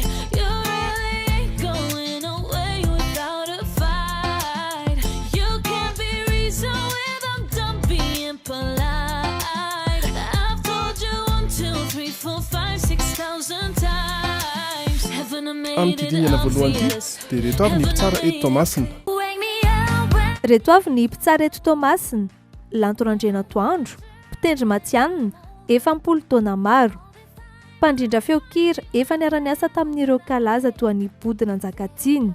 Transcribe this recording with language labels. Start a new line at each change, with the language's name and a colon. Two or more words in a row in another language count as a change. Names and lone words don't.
English: You really ain't going away without a fight. You can't be reasoned with, I'm done being polite. I've told you 1, 2, 3, 4, 5, 6,000 times. Haven't I made it obvious?
Malagasy: Dia reto avy ny mpitsara eto Tomasina. Reto avy ny mpitsara eto Tomasina, Lantorandrena Toandro, mpitendry matianina, 70 taona maro. Mpandrindra feokira efa niara-niasa tamin'ireo kalaza toa ny Bodina Anjakatsiny.